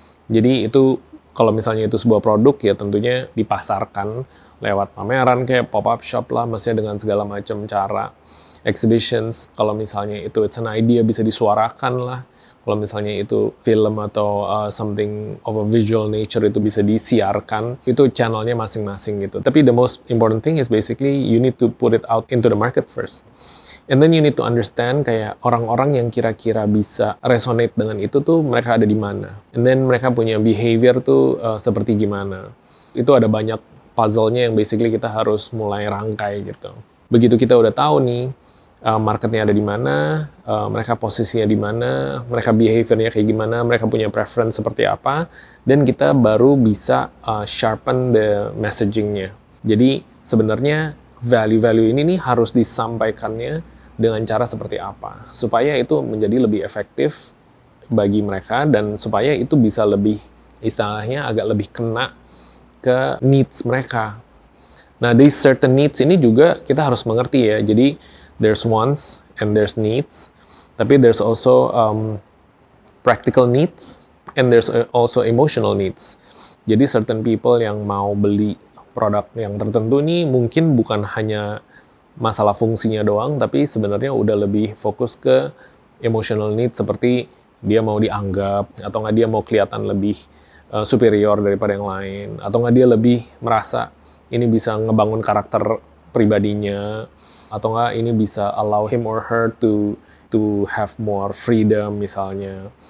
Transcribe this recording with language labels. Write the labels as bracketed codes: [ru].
[id] Jadi itu kalau misalnya itu sebuah produk ya tentunya dipasarkan lewat pameran kayak pop-up shop lah, maksudnya dengan segala macam cara. Exhibitions, kalau misalnya itu [en] it's an idea [id] bisa disuarakan lah. Kalau misalnya itu film atau something of a visual nature itu bisa disiarkan, itu channelnya masing-masing gitu. [en] Tapi the most important thing is basically you need to put it out into the market first. And then you need to understand [id] kayak orang-orang yang kira-kira bisa resonate dengan itu tuh mereka ada di mana. And then mereka punya behavior tuh seperti gimana. Itu ada banyak puzzle-nya yang basically kita harus mulai rangkai gitu. Begitu kita udah tahu nih, marketnya ada di mana, mereka posisinya di mana, mereka behaviornya kayak gimana, mereka punya preference seperti apa, dan kita baru bisa [en] sharpen the messagingnya. [id] Jadi sebenarnya value-value ini nih harus disampaikannya dengan cara seperti apa, supaya itu menjadi lebih efektif bagi mereka, dan supaya itu bisa lebih, istilahnya agak lebih kena ke needs mereka. Nah, [en] these certain needs [id] ini juga kita harus mengerti ya. [en] Jadi, there's wants and there's needs. Tapi there's also practical needs and there's also emotional needs. [id] Jadi, certain people yang mau beli produk yang tertentu ini mungkin bukan hanya masalah fungsinya doang, tapi sebenarnya udah lebih fokus ke emotional needs, seperti dia mau dianggap, atau nggak dia mau kelihatan lebih superior daripada yang lain, atau nggak dia lebih merasa ini bisa ngebangun karakter pribadinya, atau nggak ini bisa [en] allow him or her to have more freedom [id] misalnya.